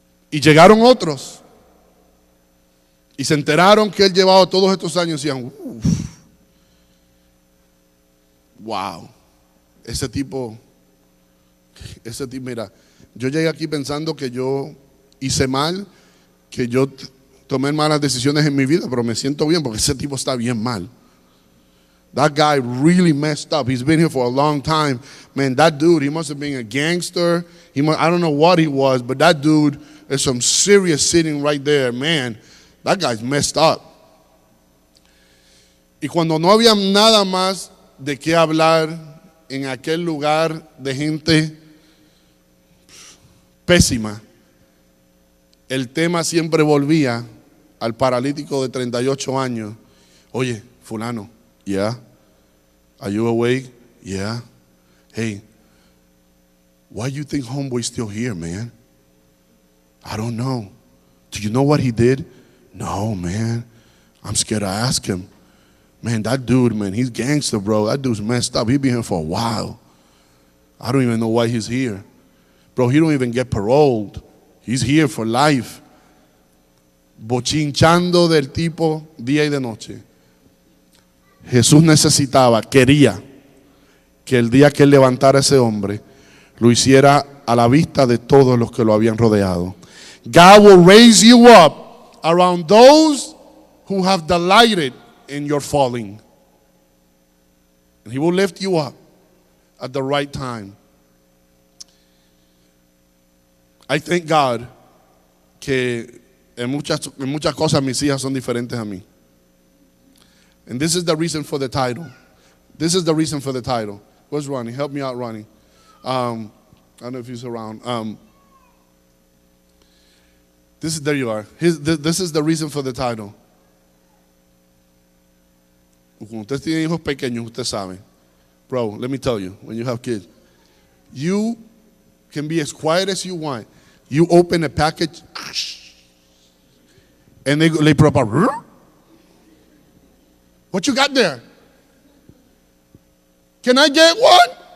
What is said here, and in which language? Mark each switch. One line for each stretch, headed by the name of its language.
Spanish: Y llegaron otros y se enteraron que él llevaba todos estos años y decían, wow, ese tipo, mira, yo llegué aquí pensando que yo hice mal, que yo tomé malas decisiones en mi vida, pero me siento bien porque ese tipo está bien mal.
English: That guy really messed up. He's been here for a long time. Man, that dude, he must have been a gangster. I don't know what he was, but that dude is some serious sitting right there. Man, that guy's messed up.
Spanish: Y cuando no había nada más de qué hablar en aquel lugar de gente pésima, el tema siempre volvía al paralítico de 38 años. Oye, fulano,
English: yeah. Are you awake? Yeah. Hey, why do you think homeboy's still here, man? I don't know. Do you know what he did? No, man. I'm scared to ask him. Man, that dude, man, he's gangster, bro. That dude's messed up. He's been here for a while. I don't even know why he's here. Bro, he don't even get paroled. He's here for life.
Spanish: Bochinchando del tipo día y de noche. Jesús quería que el día que él levantara a ese hombre, lo hiciera a la vista de todos los que lo habían rodeado.
English: God will raise you up around those who have delighted in your falling. And He will lift you up at the right time. I thank God
Spanish: que en muchas cosas mis hijas son diferentes a mí.
English: And this is the reason for the title. This is the reason for the title. Where's Ronnie? Help me out, Ronnie. I don't know if he's around. There you are. This is the reason for the title.
Spanish: Cuando usted tiene hijos pequeños, usted sabe.
English: Bro, let me tell you, when you have kids, you can be as quiet as you want. You open a package, and they pop up. What you got there? Can I get one?